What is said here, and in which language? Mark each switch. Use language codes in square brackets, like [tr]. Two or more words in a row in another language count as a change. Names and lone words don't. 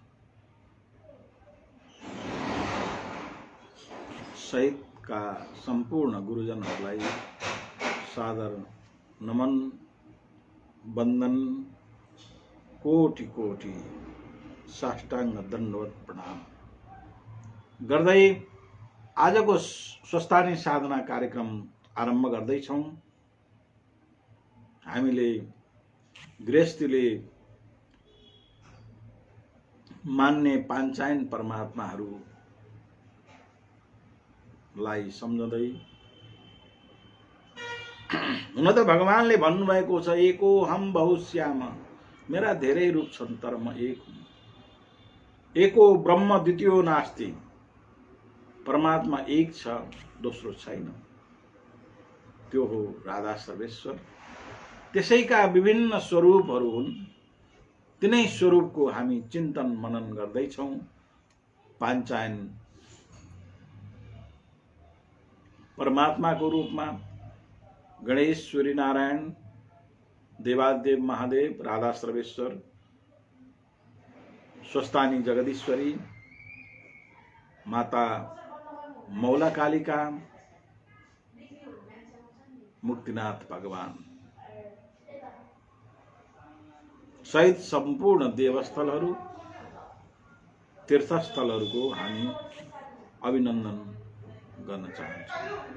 [ne] सहित का संपूर्ण गुरुजनहरूलाई सादर नमन वंदन कोटि कोटि साष्टांग दण्डवत प्रणाम गर्दै आजको स्वस्थानी साधना कार्यक्रम आरम्भ गर्दैछौं। हामीले गृहस्थीले मान्ने पाञ्चायन परमात्माहरूलाई सम्झँदै, हुन त भगवानले भन्नुभएको छ [sa] एको हम बहुश्याम, [ne] मेरा धेरै रूप छन् तर म एक हुँ। [sa] एको ब्रह्म द्वितीयो नास्ति, [ne] परमात्मा एक छ, दोस्रो छैन। त्यो हो राधा सर्वेश्वर। त्यसैका विभिन्न स्वरूपहरू हुन्। तिनै स्वरूपको हामी चिन्तन मनन गर्दैछौँ। पाञ्चायन परमात्माको रूपमा गणेश सूर्य नारायण, देवादेव महादेव, राधा सर्वेश्वर, स्वस्थानी जगदीश्वरी, माता मौला कालिका, मुक्तिनाथ भगवान सहित सम्पूर्ण देवस्थलहरू, तीर्थस्थलहरूको हामी अभिनन्दन गर्न चाहन्छौँ।